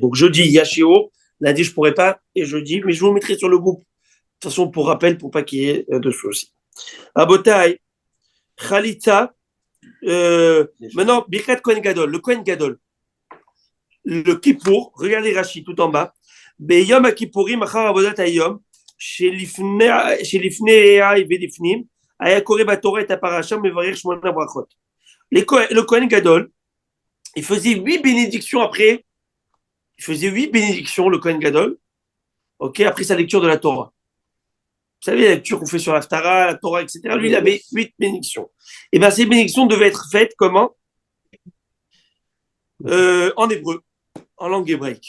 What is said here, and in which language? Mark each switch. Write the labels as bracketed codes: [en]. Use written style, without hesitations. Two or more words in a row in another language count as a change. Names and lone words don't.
[fr] Donc jeudi, il y a Shiur, lundi, je ne pourrai pas, et jeudi, mais je vous mettrai sur le groupe. De toute façon, pour rappel, pour pas qu'il y ait de soucis. Abotai, Khalitza, maintenant, [he] ברכת כהן גדול, [fr] le [he] כהן גדול, [fr] le Kippour, regardez Rachid tout en bas, [he] ביום הכיפורים אחר עבודת היום, שלפני ולפנים, היה קורא בתורה את הפרשה ומברך 8 ברכות. Le כהן גדול, [fr] il faisait 8 bénédictions après, le [he] כהן גדול, [fr] ok, après sa lecture de la Torah. Vous savez, la lecture qu'on fait sur l'Haftara, la Torah, etc. Lui, il avait 8 bénédictions. Et bien, ces bénédictions devaient être faites comment? En hébreu, en langue hébraïque.